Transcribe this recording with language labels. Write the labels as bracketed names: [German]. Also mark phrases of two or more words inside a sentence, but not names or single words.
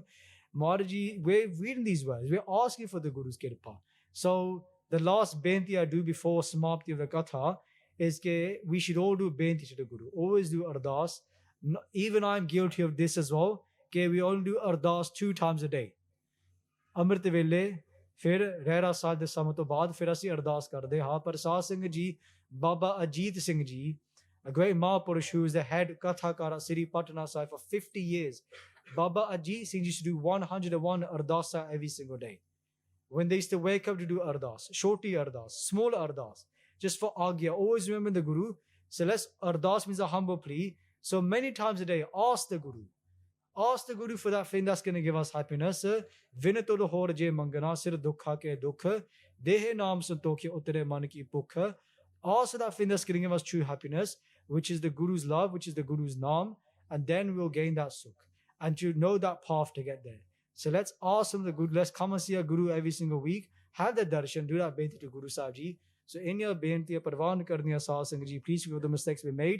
[English] Maharaji, we're reading these words, we're asking for the Guru's kirpa. So the last benti I do before Samapti of the Katha is that we should all do benti to the Guru. Always do ardas. Even I'm guilty of this as well. Okay, we only do ardas 2 times a day. [Punjabi] ਅੰਮ੍ਰਿਤ ਵੇਲੇ, ਫਿਰ ਰਹਿਰਾਸ ਸਾਹਿਬ ਦੇ ਸਮੇਂ ਤੋਂ ਬਾਅਦ, ਫਿਰ ਅਸੀਂ ਅਰਦਾਸ ਕਰਦੇ. [English] Ha, Parchar Singh Ji, Baba Ajit Singh Ji, a great Mahapurush who is the head Katha Kara Sri Patna Sahib for 50 years. Baba Ajit Singh used to do 101 ardasa every single day. When they used to wake up to do ardas, shorty ardas, small ardas, just for Agya. Always remember the Guru. So ardas means a humble plea. So many times a day, ask the Guru. Ask the Guru for that thing that's going to give us happiness. [Punjabi] ਵਿਣੁ ਤੁਧੁ ਹੋਰੁ ਜਿ ਮੰਗਣਾ ਸਿਰਿ ਦੁਖਾ ਕੈ ਦੁਖ. ਦੇਹਿ ਨਾਮੁ ਸੰਤੋਖੀਆ ਉਤਰੈ ਮਨ ਕੀ ਭੁਖ. [English] Ask for that thing that's going to give us true happiness, which is the Guru's love, which is the Guru's naam. And then we'll gain that sukh. And to know that path to get there. So let's ask from the Guru. Let's come and see a Guru every single week. Have the darshan. Do that benti to Guru Sahib Ji. So in your benti, [Punjabi] ਪਰਵਾਨ ਕਰਨੀਆਂ [English] Sahib Singh Ji, please forgive the mistakes we made.